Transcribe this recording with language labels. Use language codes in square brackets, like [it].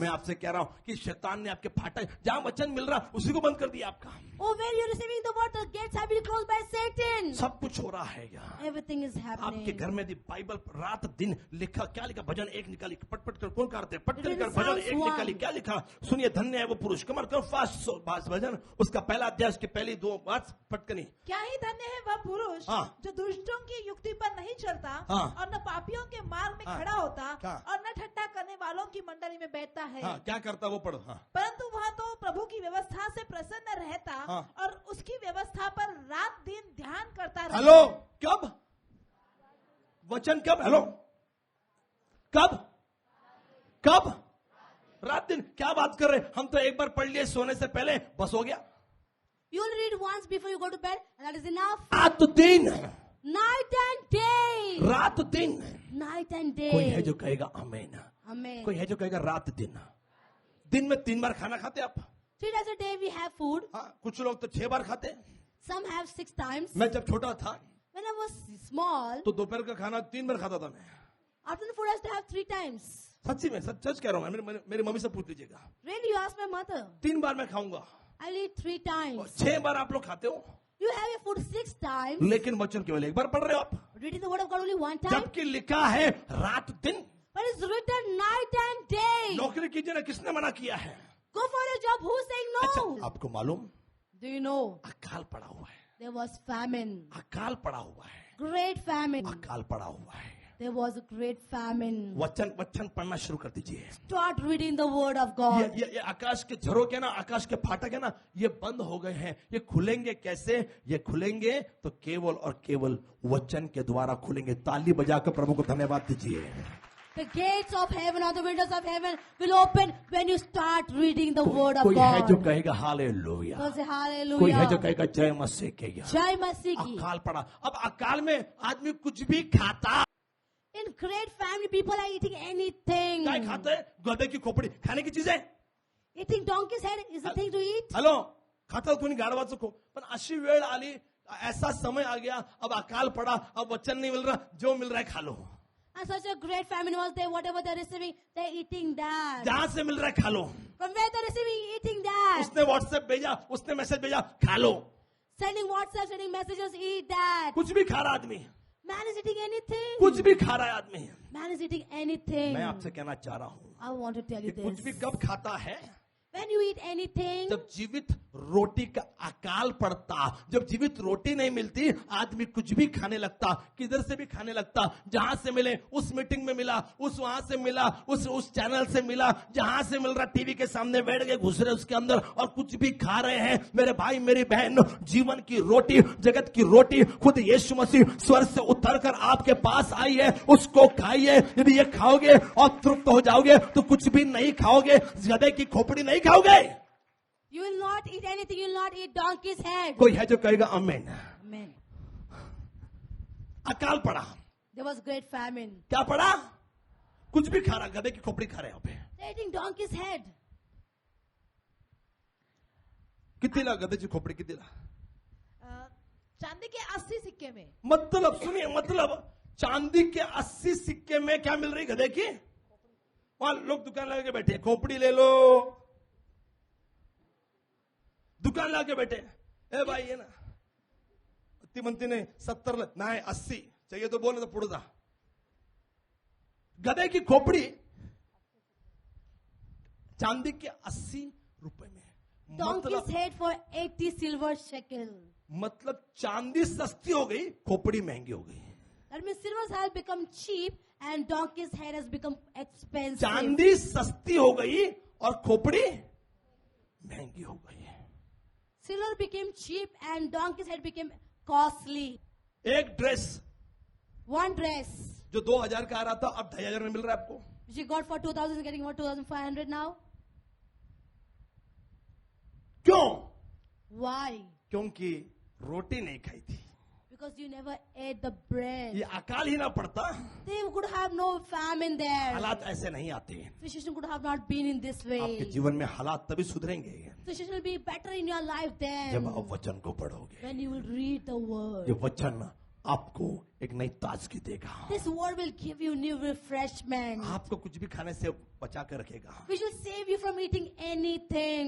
[hi] मैं आपसे कह रहा हूँ कि शैतान ने आपके फाटक, जहाँ वचन मिल रहा उसी को बंद कर दिया आपका। [en] Oh, where you're receiving the word, the gates have been closed by Satan. [hi] सब कुछ हो रहा है यहाँ। [en] Everything is [hi] आपके [en] happening. [hi] घर में यदि बाइबल रात दिन लिखा, क्या लिखा? भजन एक निकाली, पट कर कौन करते, पट [en] It is [hi] कर [en] in [hi] भजन [en] Psalms [hi] एक [en] 1. [hi] निकाली, क्या लिखा? सुनिए, धन्य है वो पुरुष, कमर करो फास्ट भजन, उसका पहला अध्याय, उसकी पहली 2 बात पटकनी। क्या ही धन्य है वह पुरुष हाँ। जो दुष्टों की युक्ति पर नहीं चलता हाँ। और न पापियों के मार्ग में हाँ। खड़ा होता क्या? और न ठट्ठा करने वालों की मंडली में बैठता है, हाँ, क्या करता वो पढ़ो। हाँ, परंतु वह तो प्रभु की व्यवस्था से प्रसन्न रहता हाँ। और उसकी व्यवस्था पर रात दिन ध्यान करता रहता। हेलो, कब वचन, कब? हेलो, कब कब? रात दिन। क्या बात कर रहे? हम तो एक बार पढ़ लिए सोने से पहले, बस हो गया। [en] You will read once before you go to bed, and that is enough. [hi] रात दिन, [en] Night and day. [hi] रात दिन। [en] Night and [hi] कोई है [en] day. [hi] जो कहेगा आमीन? [en] Amen. [hi] कोई है जो कहेगा रात दिन? दिन में 3 बार खाना खाते आप? [en] 3 times a day we have food. [hi] हाँ, कुछ लोग तो 6 बार खाते। [en] Some have 6 times. [hi] मैं जब छोटा था [en] When I was small, [hi] तो दोपहर का खाना 3 बार खाता था मैं। [en] afternoon food I used to have 3 times. [hi] सच्ची में, सच कह रहा हूँ। मेरी मम्मी से पूछ लीजिएगा। [en] Really, you ask my mother. [hi] 3 बार मैं खाऊंगा, [en] I'll eat 3 [hi] और [en] times. [hi] 6 बार आप लोग खाते हो, [en] You have your food 6 times. [hi] लेकिन वचन केवल 1 बार पढ़ रहे हो आप, [en] Reading the word of God only 1 time. [hi] जबकि लिखा है रात दिन। [en] But it's written night and day. [hi] नौकरी कीजिए ना, किसने मना किया है? [en] Go for a job. Who's saying [hi] अच्छा, [en] no? [hi] आपको मालूम, [en] Do you know? [hi] अकाल पड़ा हुआ है, [en] There was famine. [hi] अकाल पड़ा हुआ है, [en] Great famine. [hi] अकाल पड़ा हुआ है। [en] There was a great famine. [hi] वचन पढ़ना शुरू कर दीजिए। [en] Start reading the word of [hi] ये, [en] God. [hi] ये आकाश के झरोके है ना, आकाश के फाटक है ना, ये बंद हो गए हैं। ये खुलेंगे कैसे? ये खुलेंगे तो केवल और केवल वचन के द्वारा खुलेंगे। ताली बजाकर प्रभु को धन्यवाद दीजिए। [en] The gates of heaven or the windows of heaven will open when you start reading the word of [hi] कोई है जो [en] God. [hi] कहेगा हालेलुया, [en] So say [hi] कोई है जो [en] hallelujah. [hi] कहेगा जय मसीह के। Jai Masih ki. अकाल पड़ा। अब अकाल में आदमी कुछ भी खाता। [en] In great family, people are eating anything. [hi] क्या खाते हैं? गधे की खोपड़ी, खाने की चीजें। [en] Eating donkey's head is a thing to eat. [mr] Hello, खाता कोणी गाढवाचं खो, पण अशी वेळ आली, [hi] ऐसा समय आ गया, अब अकाल पड़ा, अब वचन नहीं मिल रहा, जो मिल रहा है खा लो। [en] And such a great famine was there. Whatever they're receiving, they're eating that. [hi] जहां से मिल रहा है खा लो। [en] From where they're receiving, eating that. [hi] उसने व्हाट्सएप भेजा, उसने मैसेज भेजा, खा लो। [en] Sending WhatsApp, sending messages, eat that. [hi] कुछ भी खा रहा आदमी, [en] Man is eating anything. [hi] कुछ भी खा रहा है आदमी। [en] Man is eating anything. [hi] मैं आपसे कहना चाह रहा हूँ, [en] I want to tell you [hi] कि कुछ भी [en] this. [hi] कब खाता है? [en] When you eat anything, [hi] जब जीवित रोटी का अकाल पड़ता। जब जीवित रोटी नहीं मिलती, आदमी कुछ भी खाने लगता, किधर से भी खाने लगता, जहां से मिले, उस मीटिंग में मिला, उस वहां से मिला, उस चैनल से मिला, जहां से मिल रहा, टीवी के सामने बैठ गए, घुस रहे उसके अंदर और कुछ भी खा रहे हैं। मेरे भाई मेरी बहन, जीवन की रोटी, जगत की रोटी खुद यीशु मसीह स्वर्ग से उतर कर आपके पास आई है, उसको खाइए। यदि ये खाओगे और तृप्त हो जाओगे तो कुछ भी नहीं खाओगे, गधे की खोपड़ी नहीं खाओगे। [en] you will not eat anything. You will not eat donkey's head. [hi] कोई है जो कहेगा आमीन? [en] Amen. [hi] अकाल पड़ा। [en] There was great famine. [hi] क्या पड़ा? कुछ भी खा रहा, गधे की खोपड़ी खा रहे हैं। [en] They're eating donkey's head. [hi] कितनी ला गधे की खोपड़ी, कितनी ला? चांदी के 80 सिक्के में। मतलब सुनिए, मतलब चांदी के 80 सिक्के में क्या मिल रही गधे की? वहां लोग दुकान लगा के बैठे, खोपड़ी ले लो, दुकान लगा के बैठे। [mr] ए भाई ये ना म्हणते नाही 70 नाही 80 [hi] चाहिए तो बोल, [mr] तो पुढे जा। [hi] गधे की खोपड़ी चांदी के 80 रुपए में। [en] Donkey's head for 80 silver shekel. [hi] मतलब चांदी सस्ती हो गई, खोपड़ी महंगी हो गई। [en] That means silver's has become cheap and donkey's head has become expensive. [hi] चांदी सस्ती हो गई और खोपड़ी महंगी हो गई। [en] Silver became cheap and donkey's head became costly. [hi] एक ड्रेस [en] One dress [hi] जो 2000 का आ रहा था, अब 2500 में मिल रहा है आपको। [en] which you got for 2000 is getting what 2500 now. [hi] क्यों? [en] Why? [hi] क्योंकि रोटी नहीं खाई थी। [en] Because you never ate the bread. [hi] ये अकाल ही ना पड़ता, [en] They could have no famine there. [hi] हालात ऐसे नहीं आते। [en] Situation could have not been in this way. [hi] आपके जीवन में हालात तभी सुधरेंगे [en] Situation will be better in your life [hi] जब [en] then [hi] आप वचन को पढ़ोगे। [en] when you will read the word. [hi] ये वचन आपको एक नई ताजगी देगा, [en] This word will give you new refreshment, [hi] आपको कुछ भी खाने से बचा कर रखेगा। [en] which will save you from eating anything.